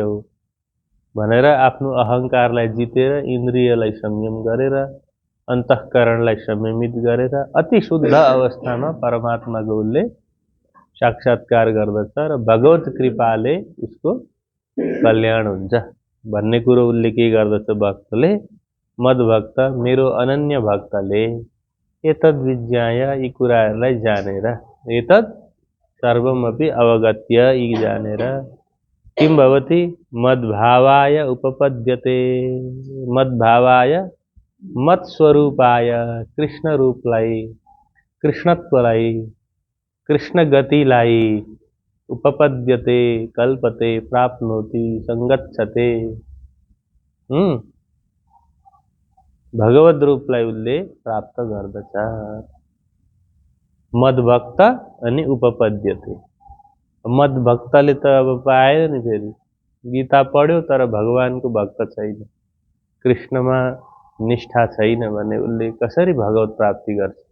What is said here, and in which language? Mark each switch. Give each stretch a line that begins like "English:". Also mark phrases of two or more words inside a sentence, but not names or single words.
Nepali: हो भनेर आफ्नो अहंकारलाई जितेर इन्द्रियलाई संयम गरेर अन्तःकरणलाई संयमित गरेर अति शुद्ध अवस्थामा परमात्माको उसले साक्षात्कार गर्दछ र भगवत कृपाले उसको कल्याण हुन्छ भन्ने कुरो उसले के गर्दछ भक्तले मद्भक्त मेरो अनन्य भक्तले
Sanskrit: एतद् विज्ञाय
Nepali: यी कुराहरूलाई जानेर
Sanskrit: एतद् सर्वमपि अवगत्य
Nepali: यी जानेर
Sanskrit: किं भवति मद्भावाय उपपद्यते मद्भावाय मत स्वरूपाय
Nepali: कृष्ण रूपलाई कृष्णत्वलाई कृष्ण गतिलाई
Sanskrit: उपपद्यते कल्पते प्राप्नोति संगच्छते।
Nepali: भगवत रूपलाई उसले प्राप्त गर्दछ। मदभक्त अनि उपपद्यते। मदभक्तले त अब पाएन नि, फेरि गीता पढ्यो तर भगवानको भक्त छैन, कृष्णमा निष्ठा छैन भने उसले कसरी भगवत प्राप्ति गर्छ?